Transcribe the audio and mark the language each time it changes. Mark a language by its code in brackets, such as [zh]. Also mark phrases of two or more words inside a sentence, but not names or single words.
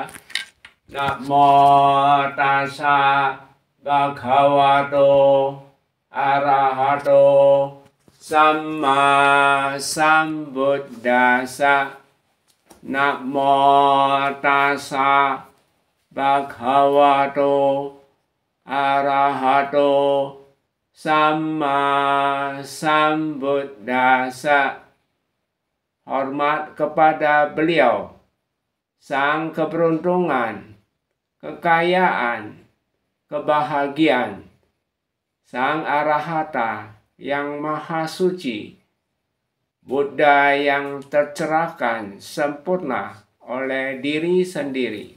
[pi] Namo tassa bhagavato arahato Samma Sambuddhassa. Namo tassa bhagavato arahato Samma Sambuddhassa. [id] Hormat kepada beliau, sang keberuntungan, kekayaan, kebahagiaan, sang arahata yang maha suci, Buddha yang tercerahkan sempurna oleh diri sendiri.